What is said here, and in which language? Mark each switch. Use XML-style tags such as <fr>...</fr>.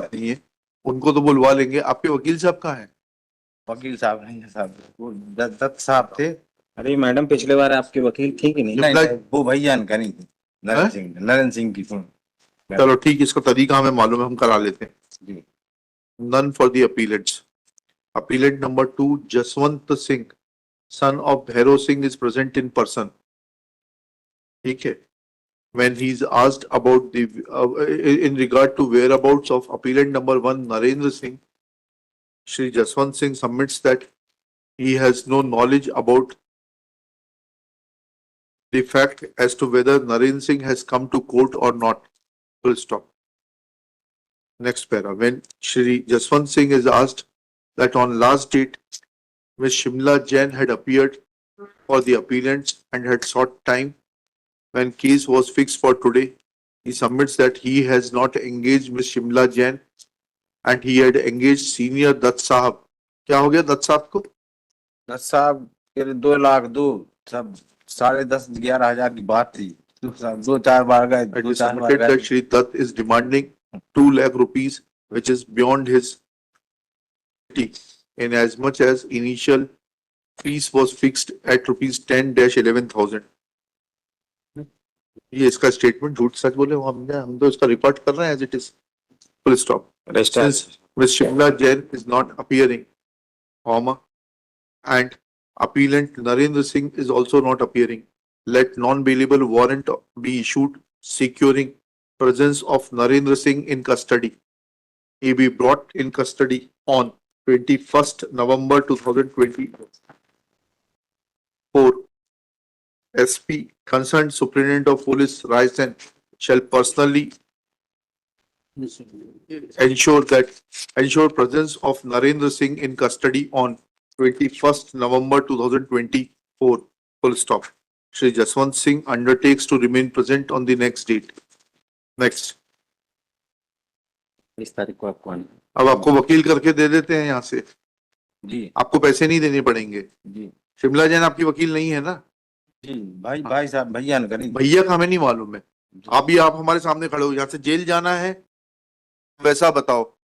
<hi>बात नहीं है, उनको तो बुलवा लेंगे। आपके वकील साहब कहाँ हैं? वकील साहब नहीं है साहब, वो दत्त साहब थे। अरे मैडम, पिछले बार आपकी वकील थी कि नहीं? नहीं नहीं, वो भैया न करेंगे। नरेंद्र सिंह की सुन। चलो ठीक, इसका तरीका हमें मालूम है, हम करा लेते हैं। जी।</hi> <en>None for the appellants. Appellant number 2, Jaswant Singh, son of Bhairav Singh, is present in person.</en> <hi>ठीक है.</hi> <en>When he is asked about the in regard to whereabouts of appellant number 1, Narendra Singh, Shri Jaswant Singh submits that he has no knowledge about the fact as to whether Narendra Singh has come to court or not. Full stop. Next para. When Shri Jaswant Singh is asked that on last date, Ms. Shimla Jain had appeared for the appellants and had sought time when case was fixed for today, he submits that he has not engaged Ms. Shimla Jain and he had engaged senior Dutt Sahab.</en> <hi>क्या हो गया दत्त साहब को? दत्त साहब के 2 लाख दो, सब 10,500-11,000 की बात थी। दो चार बार गए,</hi> <en>It</en> <hi>दो</hi> <en>is</en> <hi>चार बार</hi> <en>submitted</en> <hi>गए।</hi> <en>that Shri Dutt is demanding 2 lakh rupees, which is beyond his in as much as initial fees was fixed at rupees 10-11,000.</en> <hi>ये इसका स्टेटमेंट झूठ सच बोले हम तो इसका रिकॉर्ड कर रहे हैं</hi> <en>As it is. Full stop. Since Ms. Shimla Jain is not appearing, comma, and appellant Narendra Singh is also not appearing, let non-bailable warrant be issued securing presence of Narendra Singh in custody. He be brought in custody on 21st November 2024. SP concerned Superintendent of Police Raisan shall personally ensure presence of Narendra Singh in custody on 21st November 2024. Full stop. Shri Jaswant Singh undertakes to remain present on the next date. Next.</en> <hi>इस तारीख को आपको आना। अब आपको वकील करके दे देते हैं यहाँ से, जी आपको पैसे नहीं देने पड़ेंगे। जी शिमला जैन आपकी वकील नहीं है ना? जी, भाई साहब भैया न करेंगे। भैया का हमें नहीं मालूम है। आप हमारे सामने खड़े हो, यहाँ से जेल जाना है वैसा बताओ।</hi>